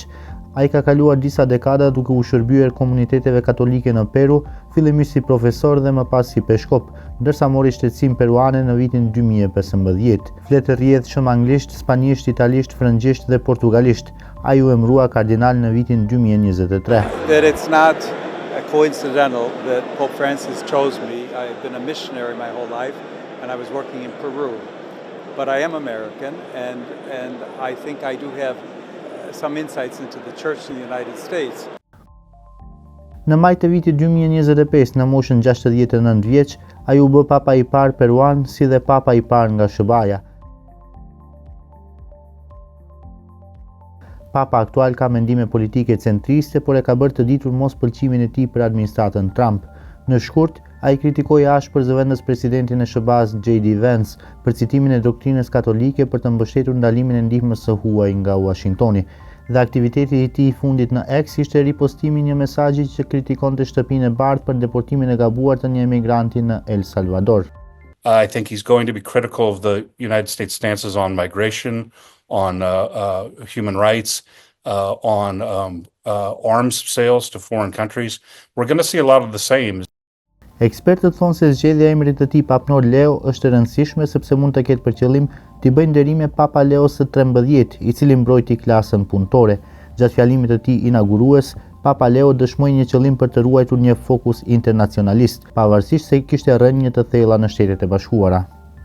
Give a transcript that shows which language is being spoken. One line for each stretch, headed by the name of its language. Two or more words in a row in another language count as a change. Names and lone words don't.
Albanian: Ai ka kaluar disa dekada duke u shërbyer komuniteteve katolike në Peru, fillimisht si profesor dhe më pas si peshkop, ndërsa mori shtetësim peruane në vitin 2015. Flet rrjedhshëm anglisht, spanjisht, italisht, frëngjisht dhe portugalisht. Ai u emërua kardinal në vitin 2023.
English: That it's not coincidental that Pope Francis chose me. I've been a missionary my whole life and I was working in Peru. But I am American and I think I do have some insights into the church in the United States.
Albanian: Në maj të vitit 2025, në moshën 69 vjeç, ai u bë papa i parë peruan si dhe papa i parë nga SBA-ja. Papa aktual ka mendime politike centriste, por e ka bërë të ditur mos pëlqimin e tij për administratën Trump. Në shkurt, ai kritikoi ashpër zëvendës presidentin e SBA-s J.D. Vance për citimin e doktrinës katolike për të mbështetur ndalimin e ndihmës së huaj nga Washingtoni. Dhe aktiviteti i tij i fundit në X ishte ripostimi një mesazhi që kritikonte shtëpinë e bardhë për deportimin e gabuar të një emigranti në El Salvador.
English: I think he's going to be critical of the United States stances on migration, on human rights, on arms sales to foreign countries. We're going to see a lot of the same.
Albanian: Ekspertët thonë se zgjedhja e emrit të tij papnor Leo është e rëndësishme sepse mund të ketë për qëllim t'i bëjë nderime Papa Leo së 13, i cili mbrojti klasën punëtore. Gjatë fjalimit të tij inaugurues, Papa Leo dëshmoi një qëllim për të ruajtur një fokus internacionalist, pavarësisht se kishte rënë një të thella në Shtetet e Bashkuara.